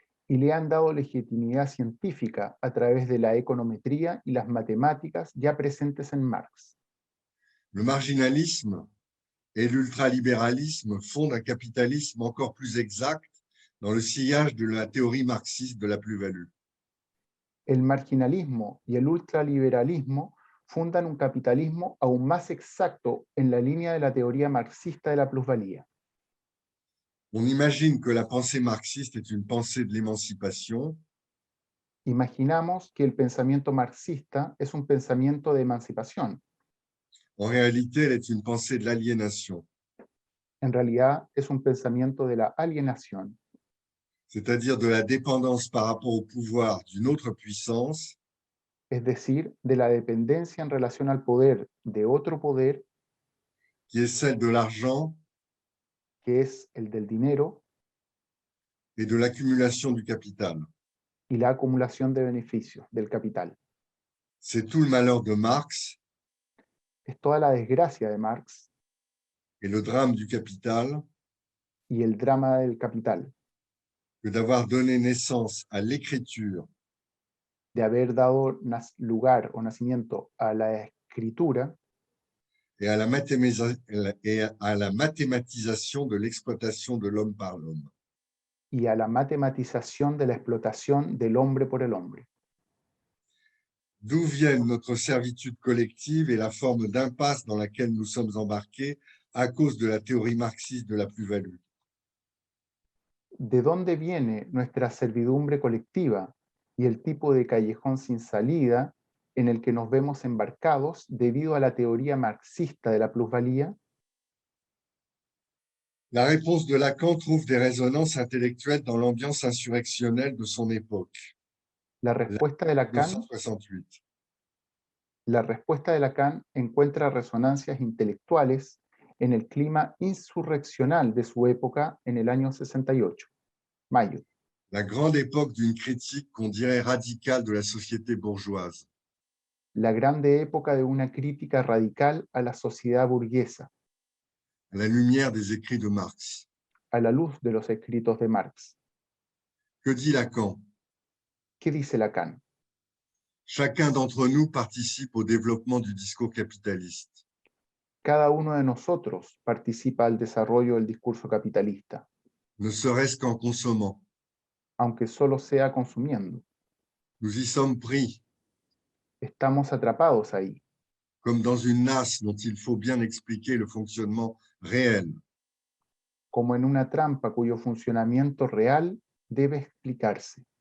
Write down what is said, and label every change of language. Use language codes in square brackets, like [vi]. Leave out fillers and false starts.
[es] y le han dado legitimidad científica a través de la econometría y las matemáticas ya presentes en Marx. [fr] Le marginalisme et l'ultralibéralisme fondent un capitalisme encore plus exact dans le sillage de la théorie marxiste de la plus-value. [es] El marginalismo y el ultraliberalismo fundan un capitalismo aún más exacto en la línea de la teoría marxista de la plusvalía. [fr] On imagine que la pensée marxiste est une pensée de l'émancipation, [es] Imaginamos que el pensamiento marxista es un pensamiento de emancipación. [fr] en réalité elle est une pensée de l'aliénation, [es] En realidad es un pensamiento de la alienación, [fr] c'est-à-dire de la dépendance par rapport au pouvoir d'une autre puissance [es] es decir, de la dependencia en relación al poder de otro poder, [fr] qui est celle de l'argent [es] que es el del dinero [fr] et de l'accumulation du capital. [es] y la acumulación de beneficios del capital. [fr] C'est tout le malheur de Marx [es] Es toda la desgracia de Marx [fr] et le drame du capital [es] y el drama del capital, [fr] que d'avoir donné naissance à l'écriture [es] de haber dado lugar o nacimiento a la escritura [fr] et à la mathématisation de l'exploitation de l'homme par l'homme. [es] y a la matematización de la explotación del hombre por el hombre. [fr] D'où viennent notre servitude collective et la forme d'impasse dans laquelle nous sommes embarqués à cause de la théorie marxiste de la plus-value. [es] ¿De dónde viene nuestra servidumbre colectiva y el tipo de callejón sin salida en el que nos vemos embarcados debido a la teoría marxista de la plusvalía? [fr] La réponse de Lacan trouve des résonances intellectuelles dans l'ambiance insurrectionnelle de son époque, [es] La respuesta de Lacan 1968. La respuesta de Lacan encuentra resonancias intelectuales en el clima insurreccional de su época en el año 68, mayo, [fr] La grande époque d'une critique qu'on dirait radicale de la société bourgeoise. [es] la grande época de una crítica radical a la sociedad burguesa, [fr] À la lumière des écrits de Marx. [es] a la luz de los escritos de Marx. [fr] Que dit Lacan? [es] ¿Qué dice Lacan? [fr] Chacun d'entre nous participe au développement du discours capitaliste. [es] Cada uno de nosotros participa al desarrollo del discurso capitalista, [fr] Ne serait-ce qu'en consommant. [es] aunque solo sea consumiendo. [fr] Nous y sommes pris, [es] Estamos atrapados ahí, [fr] comme dans une nasse dont il faut bien expliquer le fonctionnement réel. [es] como en una trampa cuyo funcionamiento real debe explicarse.